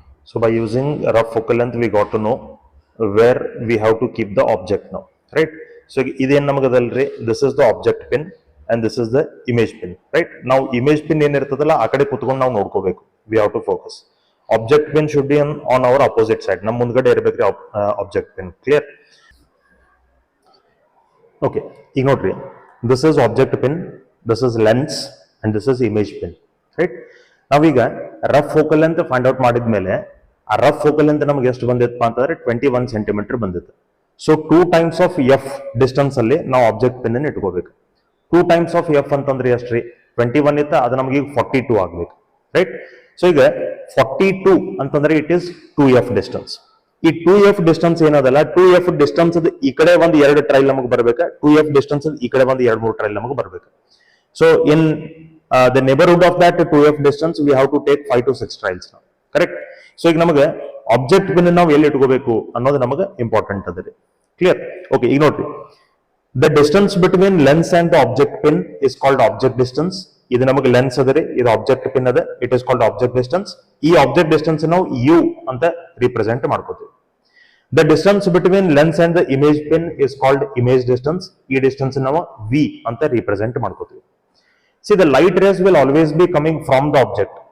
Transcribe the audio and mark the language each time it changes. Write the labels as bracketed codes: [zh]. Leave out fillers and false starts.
[en] So by using rough focal length we got to know where we have to keep the object now, right? [kn] So ಇದೇನು ನಮಗದಲ್ರಿ, [en] This is the object pin and this is the image pin, right? [kn] ನಾವು image pin ಏನಿರ್ತದಲ್ಲ ಆ ಕಡೆ ಕುತ್ಕೊಂಡು ನಾವು ನೋಡ್ಕೋಬೇಕು. [en] We have to focus. Object pin should be on our opposite side. [kn] ನಮ್ಮ ಮುಂದ್ಗಡೆ ಇರಬೇಕ್ರಿ ಆಬ್ಜೆಕ್ಟ್ ಪಿನ್. ಕ್ಲಿಯರ್? ಓಕೆ, ಈಗ ನೋಡ್ರಿ, [en] this is object pin, this is lens and this is image pin, right? [kn] ನಾವೀಗ rough focal length find out ಮಾಡಿದ್ಮೇಲೆ ಆ rough focal length ನಮಗೆ ಎಷ್ಟು ಬಂದಿತ್ತಪ್ಪ ಅಂತಂದ್ರೆ 21 ಸೆಂಟಿಮೀಟರ್ ಬಂದಿತ್ತು. So 2 times of f distance ಅಲ್ಲಿ ನಾವು ಆಬ್ಜೆಕ್ಟ್ ಪಿನ್ ಅನ್ನು ಇಟ್ಕೋಬೇಕು. 2 times of f ಅಂತಂದ್ರೆ ಎಷ್ಟ್ರಿ? 21 ಇತ್ತ, ಅದು ನಮಗೆ 42 ಆಗ್ಬೇಕು, ರೈಟ್? ಸೊ ಈಗ 42 ಅಂತಂದ್ರೆ [en] It is 2f distance. [kn] ಈ 2f ಡಿಸ್ಟೆನ್ಸ್ ಏನದಲ್ಲ, 2f ಡಿಸ್ಟೆನ್ಸ್ ಈ ಕಡೆ ಒಂದು 2 ಟ್ರೈಲ್ ನಮಗೆ ಬರ್ಬೇಕು, 2f ಡಿಸ್ಟೆನ್ಸ್ ಈ ಕಡೆ ಒಂದು 2-3 ಟ್ರೈಲ್ ನಮಗೆ ಬರ್ಬೇಕು. [en] So in the neighbourhood of that 2f distance we have to take 5 to 6 trials, correct? [kn] So ಈಗ ನಮಗೆ ಆಬ್ಜೆಕ್ಟ್ ಪಿನ್ ನಾವು ಎಲ್ಲಿ ಇಟ್ಕೋಬೇಕು ಅನ್ನೋದು ನಮಗೆ ಇಂಪಾರ್ಟೆಂಟ್ ಅದ ರೀ. [en] Clear? [kn] ಓಕೆ, ಈಗ ನೋಡ್ರಿ, [en] the distance between lens and the object pin is called object distance, [kn] ಇದು ನಮಗೆ ಲೆನ್ಸ್ ಅದ ರೀ, ಇದು ಆಬ್ಜೆಕ್ಟ್ ಪಿನ್ ಅದ, [en] It is called object distance. [kn] ಈ ಆಬ್ಜೆಕ್ಟ್ ಡಿಸ್ಟೆನ್ಸ್ ನಾವು ಯು ಅಂತ ರಿಪ್ರೆಸೆಂಟ್ ಮಾಡ್ಕೋತೀವಿ. [en] The distance between lens and the image pin is called image distance. [kn] ಈ ಡಿಸ್ಟೆನ್ಸ್ ನಾವು ವಿ ಅಂತ ರಿಪ್ರೆಸೆಂಟ್ ಮಾಡ್ಕೋತೀವಿ. [en] See the light rays will always be coming from the object.